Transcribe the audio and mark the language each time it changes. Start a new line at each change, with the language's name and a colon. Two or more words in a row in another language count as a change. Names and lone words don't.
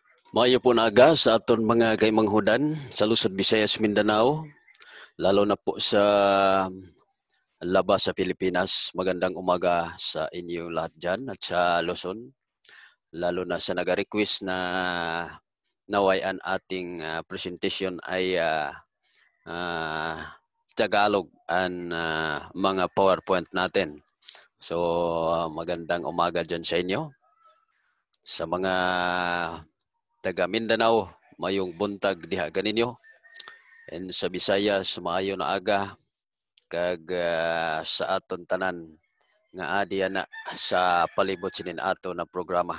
Hiligaynon: Maayo po na aga sa aton mga kaimanghudan sa Luzon, Visayas, Mindanao, lalo na po sa labas sa Pilipinas.
Filipino: Magandang umaga sa inyong lahat dyan at sa Luzon, lalo na sa nag-request na naway ang ating presentation ay Tagalog ang mga PowerPoint natin. So magandang umaga dyan sa inyo.
Cebuano: Sa mga taga Mindanao, mayong buntag diha ganinyo.
Hiligaynon: And sa Visayas, maayo na aga kag sa aton tanan nga adiya na sa palibot sinin ato na programa.